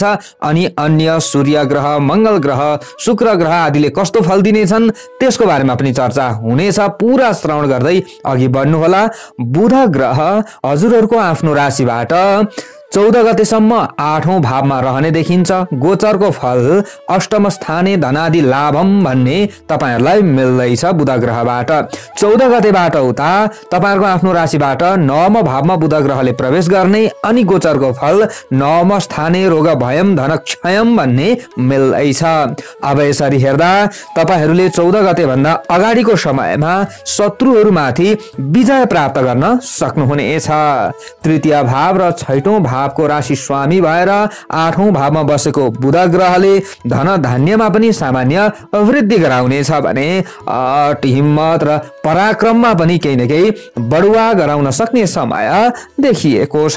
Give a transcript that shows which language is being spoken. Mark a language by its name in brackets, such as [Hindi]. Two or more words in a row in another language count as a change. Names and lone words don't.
[Nepali] अनि अन्य सूर्य ग्रह, मंगल ग्रह, शुक्र ग्रह आदिले कस्तो फल दिनेछन् त्यसको बारेमा पनि चर्चा हुनेछ। पूरा श्रवण गर्दै अघि बढ्नुहोला। बुध ग्रह हजुरहरूको आफ्नो राशिबाट 14 गतेसम्म 8औं भावमा रहने देखिन्छ। गोचरको फल [Sanskrit] अष्टम स्थाने धनादि लाभम [Nepali] भन्ने तपाईहरुलाई मिल्दैछ बुध ग्रहबाट। 14 गतेबाट उता तपाईहरुको आफ्नो राशिबाट 9औं भावमा बुध ग्रहले प्रवेश गर्ने अनि गोचरको फल 9औं [Sanskrit] स्थाने रोग भयम धन क्षयम [Nepali] भन्ने मिल्दैछ। अब यसरी हेर्दा तपाईहरुले 14 गते भन्दा अगाडिको समयमा शत्रुहरुमाथि विजय प्राप्त गर्न सक्नुहुनेछ। तृतीय भाव र छैटौं भावको राशि स्वामी भएर 8औं भावमा बसेको बुध ग्रहले धन धान्यमा पनि सामान्य वृद्धि गराउनेछ भने अट हिम्मत र पराक्रममा पनि केही न केही बढुवा गराउन सक्ने समय देखिएको छ।